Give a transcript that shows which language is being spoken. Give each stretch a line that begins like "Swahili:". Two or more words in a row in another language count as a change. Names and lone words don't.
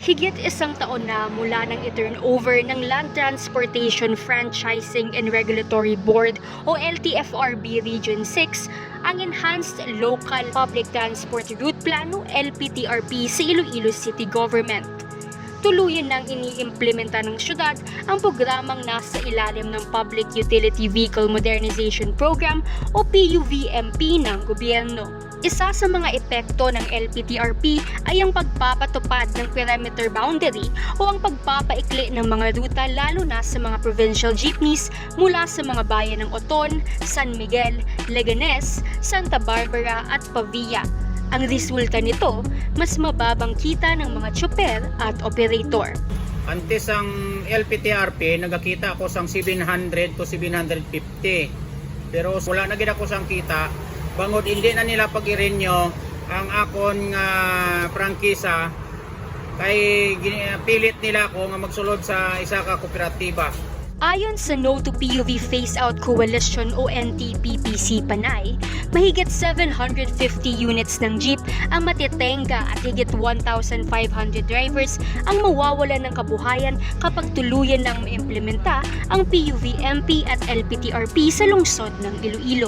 Filipino: Higit isang taon na mula nang i-turnover ng Land Transportation Franchising and Regulatory Board o LTFRB Region 6 ang Enhanced Local Public Transport Route Plan o LPTRP sa Iloilo City Government. Tuluyan nang iniimplementa ng syudad ang programang nasa ilalim ng Public Utility Vehicle Modernization Program o PUVMP ng gobyerno. Isa sa mga epekto ng LPTRP ay ang pagpapatupad ng
English: perimeter boundary
Filipino: o ang pagpapaikli ng mga ruta lalo na sa mga
English: provincial jeepneys
Filipino: mula sa mga bayan ng Oton, San Miguel, Leganes, Santa Barbara at Pavia. Ang resulta nito, mas mababang kita ng mga tsoper at operator.
Hiligaynon: Antes ang LPTRP, nagkakita ako sang 700 to 750. Pero wala na gid ako sang kita. Bangod hindi na nila pag-i-renew ang akon nga prangkisa kay pilit nila ako nga magsulod sa isa ka kooperatiba.
Filipino: Ayon sa No to PUV Phase Out Coalition o NTPPC Panay, mahigit 750 units ng jeep ang matitenga at higit 1,500 drivers ang mawawalan ng kabuhayan kapag tuluyan nang maimplementa ang PUVMP at LPTRP sa lungsod ng Iloilo.